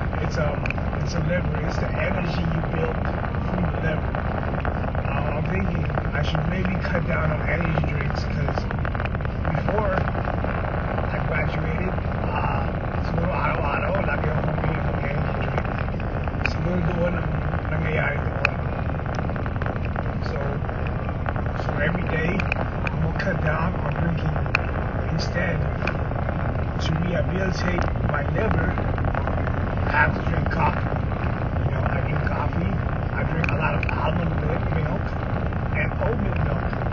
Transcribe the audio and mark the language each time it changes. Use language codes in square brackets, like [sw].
[en] It's a liver. It's the energy you build from the liver. I'm thinking I should maybe cut down on energy drinks because before I graduated, [tl] siguro araw-araw lagi akong bumili ng energy drink. Siguro doon ang nangyayari doon. [en] So every day I'm gonna cut down on drinking. Instead, to rehabilitate my liver, I have to drink coffee. I drink coffee. I drink a lot of almond milk and oatmeal milk.